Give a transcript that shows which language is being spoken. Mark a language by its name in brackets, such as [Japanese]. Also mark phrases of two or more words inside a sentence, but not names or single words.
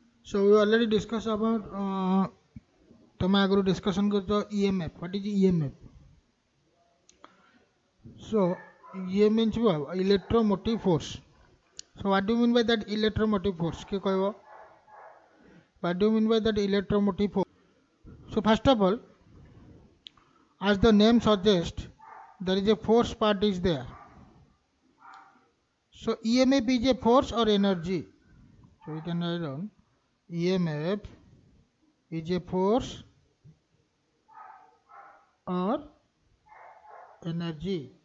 [English] So we already discussed about [Odia] तमे आगु discussion करतो [English] EMF. What is EMF? So E means what? Electromotive force. So what do you mean by that electromotive force? [Odia] କେ କହବୋ? [English] What do you mean by that electromotive force? So first of all, as the name suggests, there is a force part is there. So EMF is a force or energy. So we can write down EMF is a force or energy.